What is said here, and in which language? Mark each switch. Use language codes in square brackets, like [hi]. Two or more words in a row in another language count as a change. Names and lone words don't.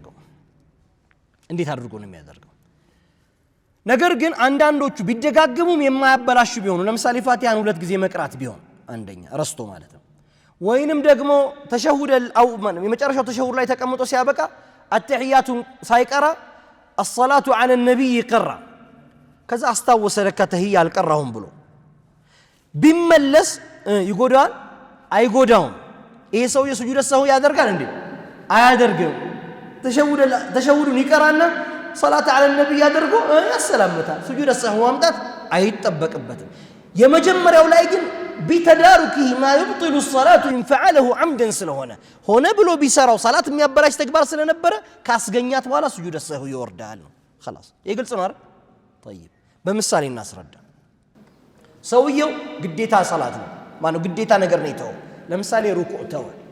[am] የሚያደርገው ነገር ግን አንዳንዶቹ ቢደጋገሙም የማያበላሹ ቢሆኑ ለምሳሌ ፋቲሃን ሁለት ጊዜ መቅራት ቢሆን አንደኛ ረስቶ ማለት ነው ወይንም ደግሞ ተሸሁደል አው የመጨረሻው ተሸሁድ ላይ ተቀምጦ ሲያበቃ አተህያቱን ሳይቀራ [ar] الصلاه على النبي قرا [am] ከዛ አስታወሰ ለካ ተህያ አልቀራሁም ብሎ ቢመለስ ይጎዳል አይጎዳውም ይሄ ሰው የሱጁድ السهو ያደርጋል እንዴ አያደርገው ተሸሁዱን ይቀራና [ar] صلاه على النبي [am] ያደርገው ያሰላምታል [ar] سجود السهو [am] ማምጣት አይጠበቅበትም የመጀመሪያው ላይ ግን [ar] بتداركه ما يبطل صلاته إن فعله عمدا [am] ስለሆነ ሆነ ብሎ ቢሰራው ሰላት የሚያበላሽ ተግባር ስለነበረ ካስገኛት በኋላ [ar] سجود سهو [am] ይወርዳል ነው خلاص ይህ ግልጽ ነው አይደል طيب በምሳሌ እናስረዳ ሰውየው ግዴታ ሰላት ነው ማነው ግዴታ ነገር ነው ይተው ለምሳሌ ሩኩዕ ተወ